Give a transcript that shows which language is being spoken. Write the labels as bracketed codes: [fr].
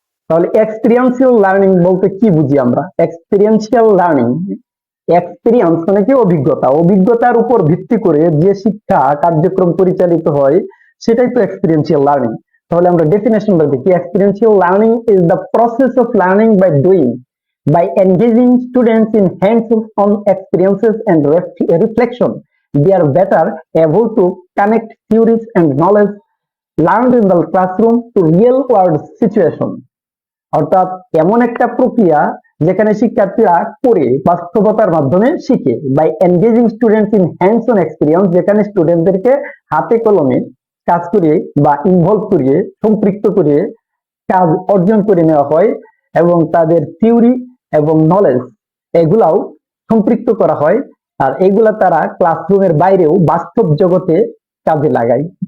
[bn] তাহলে experiential learning বলতে কি বুঝি আমরা? এক্সপিরিয়েন্সিয়াল লার্নিং, এক্সপিরিয়েন্স মানে কি অভিজ্ঞতা, অভিজ্ঞতার উপর ভিত্তি করে যে শিক্ষা কার্যক্রম পরিচালিত হয় সেটাই তো এক্সপিরিয়েন্সিয়াল লার্নিং। তাহলে আমরা ডেফিনেশনটা দেখি। [en] Experiential learning is the process of learning by doing, by engaging students in hands-on experiences and reflection. They are better able to connect theories and knowledge learned in the classroom to real world situation. [bn] অর্থাৎ এমন একটা প্রক্রিয়া যেখানে শিক্ষার্থীরা করে বাস্তবতার মাধ্যমে শিখে। [en] by engaging students in hands on experience, [bn] যেখানে স্টুডেন্টদেরকে হাতে কলমে কাজ করিয়ে বা ইনভলভ করিয়ে, সম্পৃক্ত করিয়ে কাজ অর্জন করে নেওয়া হয়, এবং তাদের থিওরি এবং নলেজ এগুলাও সম্পৃক্ত করা হয়, আর এগুলা তারা ক্লাসরুমের বাইরেও বাস্তব জগতে কাজে লাগায়।